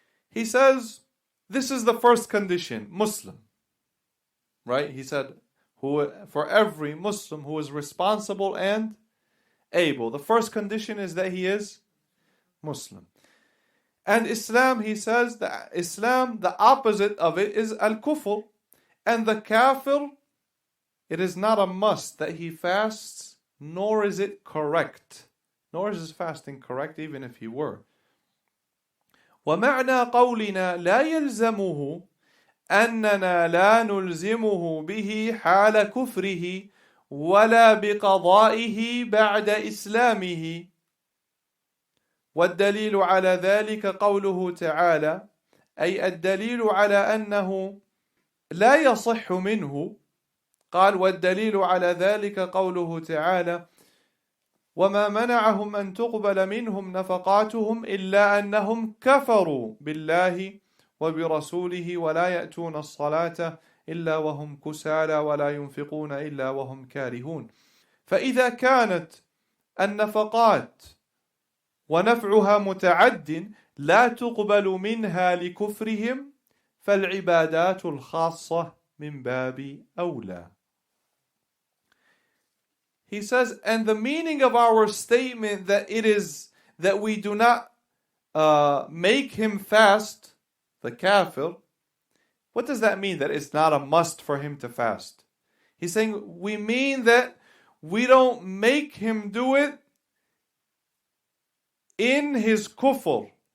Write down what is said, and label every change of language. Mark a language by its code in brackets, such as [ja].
[en] He says this is the first condition, Muslim. Right? He said for every Muslim who is responsible and able, the first condition is that he is Muslim. And Islam, he says that Islam, the opposite of it is al-kufr. And the kafir, it is not a must that he fasts, nor is it correct. Nor is his fasting correct, even if he were. [ar] ومعنى قولنا لا يلزمه أننا لا نلزمه به حال كفره ولا بقضائه بعد إسلامه. والدليل على ذلك قوله تعالى، أي الدليل على أنه لا يصح منه. قال والدليل على ذلك قوله تعالى وما منعهم أن تقبل منهم نفقاتهم إلا أنهم كفروا بالله وبرسوله ولا يأتون الصلاة إلا وهم كسالى ولا ينفقون إلا وهم كارهون. فإذا كانت النفقات ونفعها متعد لا تقبل منها لكفرهم فالعبادات الخاصة من باب أولى. [en] He says, and the meaning of our statement that it is that we do not make him fast, the kafir, what does that mean? That it's not a must for him to fast. He's saying we mean that we don't make him do it in his kufr.